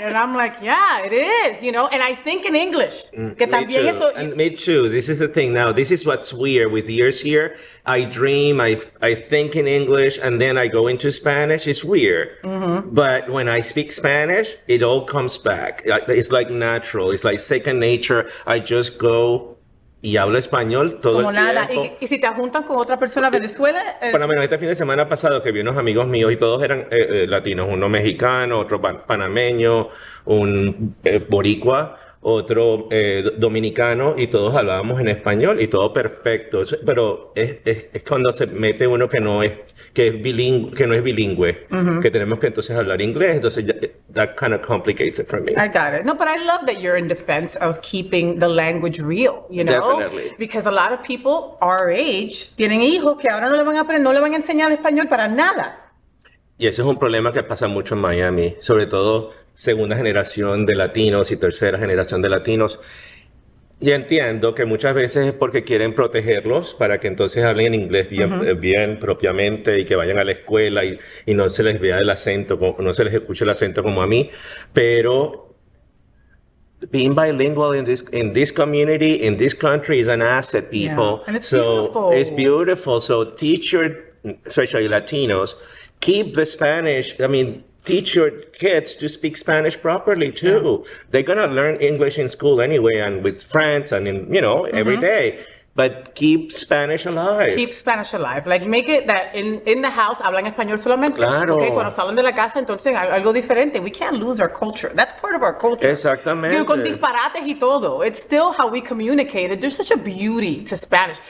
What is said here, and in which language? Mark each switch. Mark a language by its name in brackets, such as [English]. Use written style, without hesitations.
[English] And I'm like, yeah, it is, you know, and I think in English. [Spanish] Que también eso, [English] me too. This is the thing now. This is what's weird with years here. I dream, I think in English, and then I go into Spanish. It's weird. But when I speak Spanish, it all comes back. It's like natural. It's like second nature. I just go [Spanish] y hablo español todo como el nada. tiempo. Y si te juntan con otra persona de Venezuela... Por lo menos este fin de semana pasado que vi unos amigos míos y todos eran latinos, uno mexicano, otro panameño, un boricua, otro dominicano, y todos hablábamos en español y todo perfecto. Pero es cuando se mete uno que no es bilingüe, que tenemos que entonces hablar inglés, entonces [English] that kind of complicates it for me. I got it. No, but I love that you're in defense of keeping the language real, you know? Definitely. Because a lot of people our age [Spanish] tienen hijos que ahora no le van a aprender, no le van a enseñar español para nada. Y eso es un problema que pasa mucho en Miami, sobre todo segunda generación de latinos y tercera generación de latinos. Y entiendo que muchas veces es porque quieren protegerlos para que entonces hablen inglés bien propiamente y que vayan a la escuela y no se les vea el acento, no se les escuche el acento como a mí, pero [English] being bilingual in this community, in this country is an asset, people. Yeah. And it's so beautiful. It's beautiful. So teach your, especially Latinos, keep the Spanish, teach your kids to speak Spanish properly too. Yeah. They're gonna learn English in school anyway, and with friends, and every day. But keep Spanish alive. Keep Spanish alive. Like make it that in the house [Spanish] hablan español solamente. Claro. Okay, cuando salen de la casa, entonces algo diferente. [English] We can't lose our culture. That's part of our culture. [Spanish] Exactamente. Con disparates y todo. [English] It's still how we communicate. There's such a beauty to Spanish.